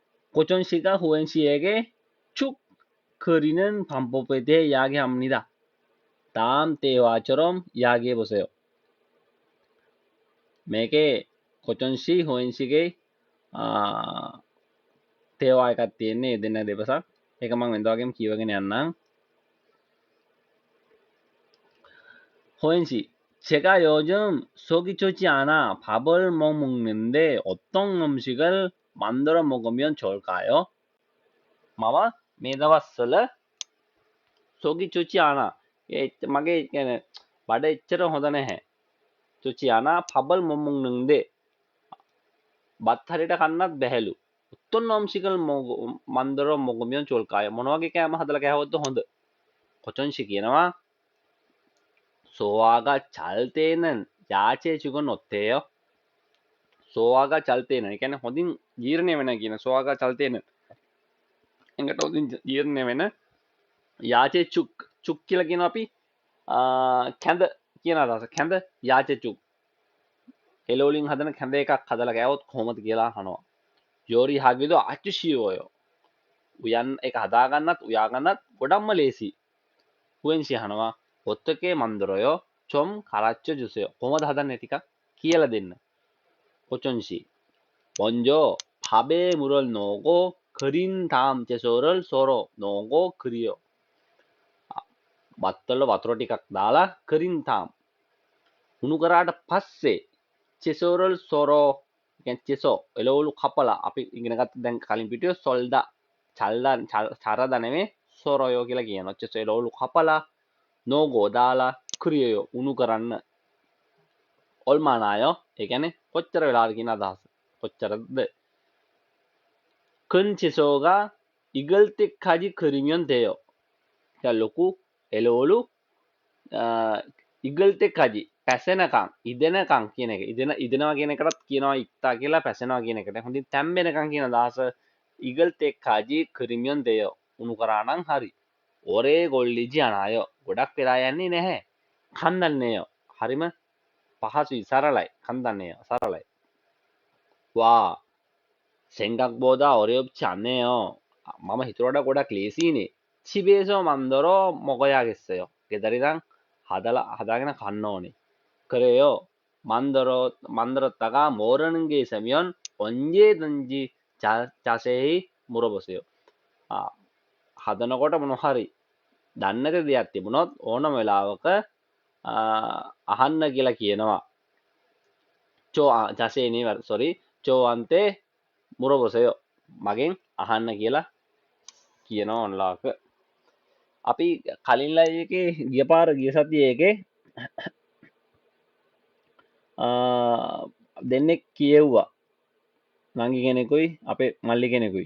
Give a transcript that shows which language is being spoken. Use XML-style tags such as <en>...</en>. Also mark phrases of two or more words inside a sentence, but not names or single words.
<ko>고전 씨가 후엔 씨에게 축 그리는 방법에 대해 이야기합니다. 다음 대화처럼 이야기해 보세요.</ko> <si>මේකේ 고전 씨 후엔 씨ගේ 대화 එකක් තියෙන්නේ දෙන්න දෙපසක්. ඒක මම වෙනදා වගේම කියවගෙන යන්නම්.</si> <ko>호연 씨, 제가 요즘 속이 좋지 않아 밥을 못 먹는데 어떤 음식을 만들어 먹으면 좋을까요? 마마,</ko> <si>මේ දවස්වල</si> <ko>속이 좋지 않아.</ko> <si>මගේ කියන්නේ බඩ එච්චර හොඳ නැහැ.</si> <ko>좋지 않아 밥을 못 먹는데</ko> <si>බත් හරියට කන්නත් බැහැලු.</si> <ko>어떤 음식을 만들어 먹으면 좋을까요?</ko> <si>මොන වගේ කෑම හදලා කෑවොත්ද හොඳ? කොචොන්씨 කියනවා</si> <ko>소화가 잘 되는 야채죽은 어때요? 소화가 잘 되는,</ko> <si>ඒ කියන්නේ හොඳින් ජීර්ණය වෙන කියන</si> <ko>소화가 잘 되는</ko> <si>එකට හොඳින් ජීර්ණය වෙන යා채죽 කියලා කියනවා අපි කැඳ කියන අදහස. කැඳ යා채죽 එළවලින් හදන කැඳ එකක් හදලා කෑවොත් කොහොමද කියලා අහනවා.</si> <ko>요리하기도 아주 쉬워요.</ko> <si>උයන් එක හදාගන්නත් උයාගන්නත් ගොඩක්ම ලේසි.</si> <ko>후엔 씨 අහනවා 어떻게 만들어요? 좀 가르쳐 주세요.</ko> <si>කොහොමද හදන්නේ ටිකක් කියලා දෙන්න.</si> <ko>고천 씨, 먼저 밥에 물을 넣고 끓인 다음 채소를 썰어 넣고 끓여.</ko> <si>බත්තල වතුර ටිකක් දාලා</si> <ko>끓인 다음</ko> <si>උණු කරාට පස්සේ</si> <ko>채소를 썰어,</ko> <si>කියන්නේ 채소 එළවලු කපලා අපි ඉගෙන ගත්ත දැන් කලින් පිටුවේ solda 잘하다 නෙමෙයි 썰어요 කියලා කියනවා. 채소 එළවලු කපලා 넣고 දාලා 끓여요. උණු කරන්න. 얼마나요? ඒ කියන්නේ කොච්චර වෙලාද කියන අදහස. කොච්චරද?</si> <ko>큰 채소가 익을 때까지 끓이면 돼요.</ko> <si>그러니까 ලොකු එළවලු</si> <ko>익을 때까지</ko> <si>පැසෙනකම් ඉදෙනකම් කියන එක. ඉදෙනවා කියන එකටත් කියනවා ඉක්තා කියලා පැසෙනවා කියන එකට. හොඳින් තැම්බෙනකම් කියන අදහස</si> <ko>익을 때까지 끓이면 돼요.</ko> <si>උණු කරා නම් හරි.</si> <ko>오래 걸리지 않아요.</ko> <si>ගොඩක් වෙලා යන්නේ නැහැ. 간단해요. හරිම පහසුයි සරලයි.</si> <ko>간단해요. සරලයි. 와, 생각보다 어렵지 않네요.</ko> <si>මම හිතුවට වඩා ගොඩක් ලේසියිනේ.</si> <ko>집에서 만들어 먹어야겠어요.</ko> <si>ගෙදරින් හදාගෙන කන්න ඕනේ.</si> <ko>그래요. 만들었다가 모르는 게 있으면 언제든지 자세히 물어보세요.</ko> <si>හදනකොට මොන හරි දන්නේ නැති දෙයක් තිබුණොත් ඕනම වෙලාවක අහන්න කියලා කියනවා.</si> <ko>자세히 sorry. 저한테 물어보세요.</ko> <si>මගෙන් අහන්න කියලා කියනවා ඔන්ලාක. අපි කලින් ලයිව් එකේ ගිය සතියේ එකේ දෙන්නෙක් කියෙව්වා. නංගි කෙනෙකුයි අපේ මල්ලි කෙනෙකුයි.</si>